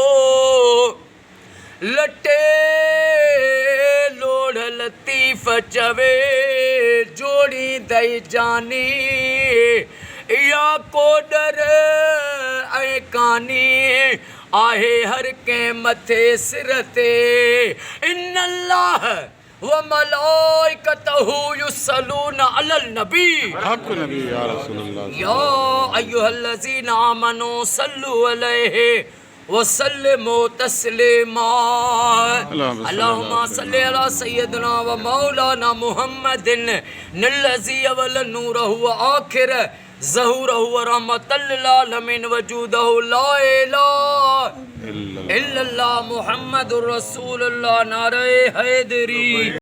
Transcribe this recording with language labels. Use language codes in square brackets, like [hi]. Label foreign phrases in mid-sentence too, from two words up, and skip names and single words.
[sd] लटे लोड़ लतीफ़ चवे जोड़ी दई जानी या कोडर ऐं कानी आहे हर के मथे सिर ते [ar] إن الله وملائكته يصلون على النبي हक नबी يا رسول الله يا أيها الذين آمنوا صلوا عليه وسلموا تسليما اللهم صل على سيدنا ومولانا محمد الذي أول نوره وآخر ظهوره ورحمة للعالمين وجوده لا إله إلا الله محمد رسول الله [ur] نعرۂ حیدری.